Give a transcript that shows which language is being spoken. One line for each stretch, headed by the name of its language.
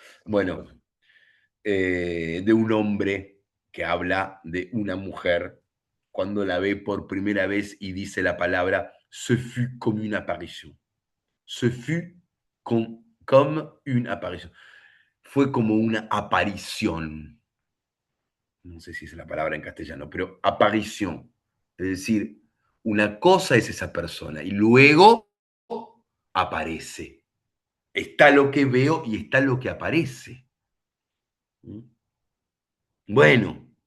Spanish: Bueno, de un hombre que habla de una mujer cuando la ve por primera vez y dice la palabra
French: ce fut comme une apparition. Ce fut comme une apparition.
Spanish: Fue como una aparición. No sé si es la palabra en castellano, pero aparición. Es decir, una cosa es esa persona y luego aparece. Está lo que veo y está lo que aparece. Bueno,